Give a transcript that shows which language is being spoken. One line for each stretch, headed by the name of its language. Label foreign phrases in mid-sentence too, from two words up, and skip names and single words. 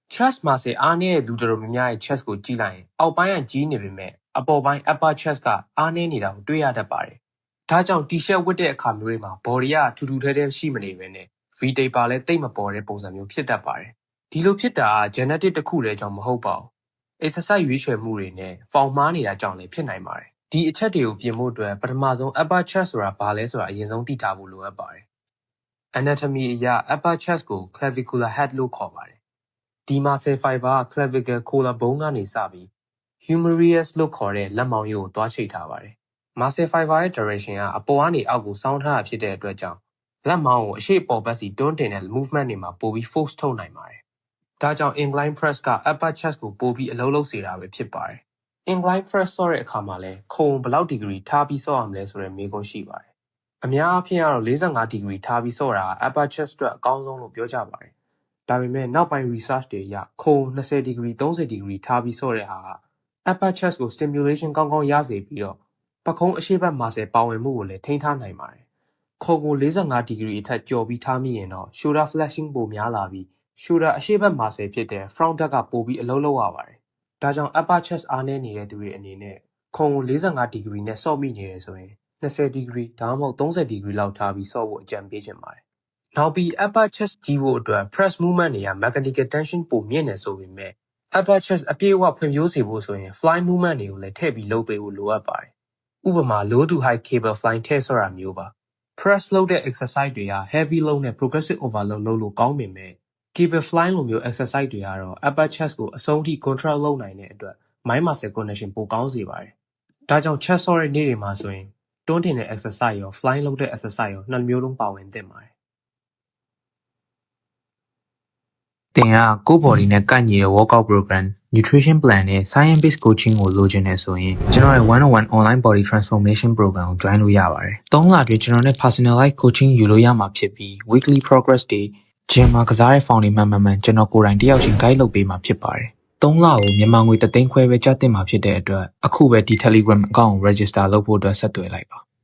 Burmese: chest မှာစေအားနည်းတဲ့လူတော်များများရဲ့ chest ကိုကြည့်လိုက်ရင်အောက်ပိုင်းကကြီးနေပေမဲ့အပေါ်ပိုင်း
English: upper chest
Burmese: ကအားနည်းနေတာကိုတွေ့ရတတ်ပါတယ်။ဒါကြောင့် t-shirt ဝတ်တဲ့အခါမျိုးတွေမှာ body ကထူထူထဲထဲရှိမနေပဲနဲ့ V-taper လည်းတိတ်မပေါ်တဲ့ပုံစံမျိုးဖြစ်တတ်ပါတယ်။ဒီလိုဖြစ်တာက genetic တစ်ခုတည်းကြောင့်မဟုတ်ပါဘူး။ exercise ရွေးချယ်မှုတွေနဲ့ form မှားနေတာကြောင့်လည်းဖြစ်နိုင်ပါတယ်။ဒီအချက်တွေကိုပြင်ဖို့အတွက်ပထမဆုံး
English: upper chest
Burmese: ဆိုတာဘာလဲဆိုတာအရင်ဆုံးသိထားဖို့လိုအပ်ပါတယ်။ anatomy အရ upper chest ကို
English: clavicular head
Burmese: လို့ခေါ်ပါတယ်။ဒီ
English: muscle fiber
Burmese: က
English: clavicle collarbone
Burmese: ကနေစပြီး humerus လို့ခေါ်တဲ့လက်မောင်းရိုးကိုသွားချိတ်ထားပါတယ်။
English: muscle fiber
Burmese: ရဲ့ direction ကအပေါ်ကနေအောက်ကိုစောင်းထားတာဖြစ်တဲ့အတွက်ကြောင့်လက်မောင်းကိုအရှေ့အပေါ်ဘက်စီတွန်းတင်တဲ့ movement တွေမှာပိုပြီး force ထုတ်နိုင်ပါတယ်။ဒါကြောင့်
English: incline press
Burmese: က
English: upper chest
Burmese: ကိုပိုပြီးအလုပ်လုပ်စေတာပဲဖြစ်ပါတယ်။
English: incline press
Burmese: ဆော့တဲ့အခါမှာ လည်းခုံဘယ်လောက် degree ထားပြီးဆော့ရမလဲဆိုတဲ့မေးခွန်းရှိပါတယ်။အများအားဖြင့်ကတော့45 degree ထားပြီးဆော့တာက
English: upper chest
Burmese: အတွက်အကောင်းဆုံးလို့ပြောကြပါတယ်။ဒါပေမဲ့နောက်ပိုင်း research တွေအရခုံ20 degree 30 degree ထားပြီးဆော့တဲ့ဟာက
English: upper chest
Burmese: ကို stimulation ကောင်းကောင်းရစေပြီးတော့ပခုံး အရှေ့ဘက် muscle ပါဝင်မှုကိုလည်းထိန်းထားနိုင်ပါတယ်။ခုံကို45 degree အထက်ကျော်ပြီးထားမိရင်တော့
English: shoulder flexing
Burmese: ပိုများလာပြီး shoulder အရှေ့ဘက် muscle ဖြစ်တဲ့ front ဘက်ကပိုပြီးအလုပ်လုပ်ရပါတယ်။ဒါကြောင့်
English: upper chest
Burmese: အား နည်းနေတဲ့သူတွေအနေနဲ့ခုံကို45 degree နဲ့ဆော့မိနေတယ်ဆိုရင်20 degree ဒါမှမဟုတ်30 degree လောက်ထားပြီးဆော့ဖို့အကြံပေးချင်ပါတယ်။နောက်ပြီး
English: upper chest
Burmese: ကြီးဖို့အတွက်
English: press movement
Burmese: တွေက
English: mechanical tension
Burmese: ပိုမြင့်နေဆိုပေမဲ့
English: upper chest
Burmese: အပြည့်အဝဖွံ့ဖြိုးစေဖို့ဆိုရင်
English: fly movement
Burmese: တွေကိုလည်းထည့်ပြီးလုပ်ပေးဖို့လိုအပ်ပါတယ်။ဥပမာ
English: low to high cable fly
Burmese: ထည့်ဆော့တာမျိုးပါ။ press လုပ်တဲ့ exercise တွေက
English: heavy load
Burmese: နဲ့
English: progressive overload
Burmese: လုပ်လို့ကောင်းပေမဲ့
English: cable fly
Burmese: လိုမျိုး exercise တွေကတော့
English: upper chest
Burmese: ကိုအဆုံးထိ control လုပ်နိုင်တဲ့အတွက်
English: mind muscle connection
Burmese: ပိုကောင်းစေပါတယ်။ဒါကြောင့် chest ဆော့တဲ့နေ့တွေမှာဆိုရင်တွန်းတင်တဲ့ exercise ရော fly လုပ်တဲ့ exercise ရောနှစ်မျိုးလုံးပါဝင်သင့်ပါတယ်။ သင်ကကိုယ့် body နဲ့ကိုက်ညီတဲ့
English: workout program, nutrition plan
Burmese: နဲ့
English: science based coaching
Burmese: ကိုလိုချင်နေဆိုရင်ကျွန်တော်ရဲ့ 101
English: online body transformation program
Burmese: ကို join လို့ရပါတယ်။3လအတွင်းကျွန်တော်နဲ့
English: personalized coaching
Burmese: ယူလို့ရမှာဖြစ်ပြီး
English: weekly progress
Burmese: တွေ gym မှာကစားတဲ့ ဖောင်တွေမှန်ကျွန်တော်ကိုယ်တိုင်တယောက်ချင်း guide လုပ်ပေးမှာဖြစ်ပါတယ်။3လကိုမြန်မာငွေ3သိန်းခွဲပဲကျသင့်မှာဖြစ်တဲ့အတွက်အခုပဲဒီ Telegram account ကို register လုပ်ဖို့အတွက်ဆက်သွယ်လိုက်ပါ